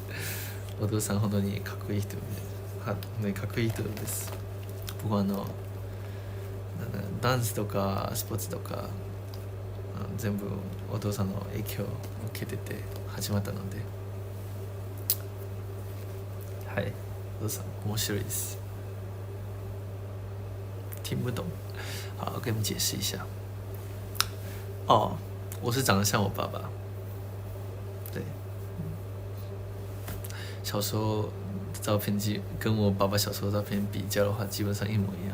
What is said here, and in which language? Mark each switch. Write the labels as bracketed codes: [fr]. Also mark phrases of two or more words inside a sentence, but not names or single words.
[ja] お父さん本当にかっこいい人で、本当にかっこいい人です。僕はダンスとかスポーツとか全部お父さんの影響を受けてて始まったので、はい、お父さん面白いです。 [zh] 听不懂，好，我给你们解释一下。哦，我是长得像我爸爸，对，小时候的照片跟我爸爸小时候照片比较的话，基本上一模一样。